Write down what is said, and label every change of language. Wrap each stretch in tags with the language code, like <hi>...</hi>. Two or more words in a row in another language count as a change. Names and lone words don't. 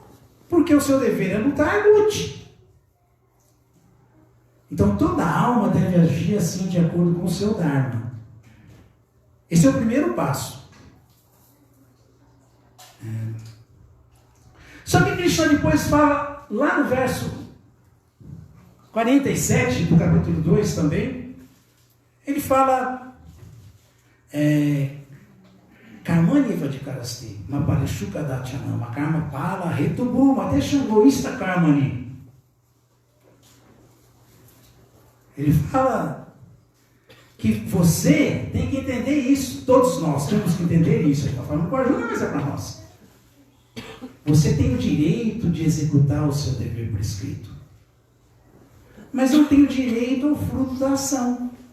<pt>Porque o seu dever é lutar, lute. Então toda alma deve agir assim de acordo com o seu Dharma. Esse é o primeiro passo. Krishna depois fala, lá no verso 47 do capítulo 2 também, ele fala</pt> <sa>Karmani Vadikaraste, Maparishuka Dachanama, Karma Pala, Retubu, Mateshangoista Karmani.</sa> <pt>Ele fala que você tem que entender isso, todos nós temos que entender isso. Ele está falando com a Arjuna, mas é para nós. Você tem o direito de executar o seu dever prescrito, mas não tem o direito ao fruto da ação.</pt>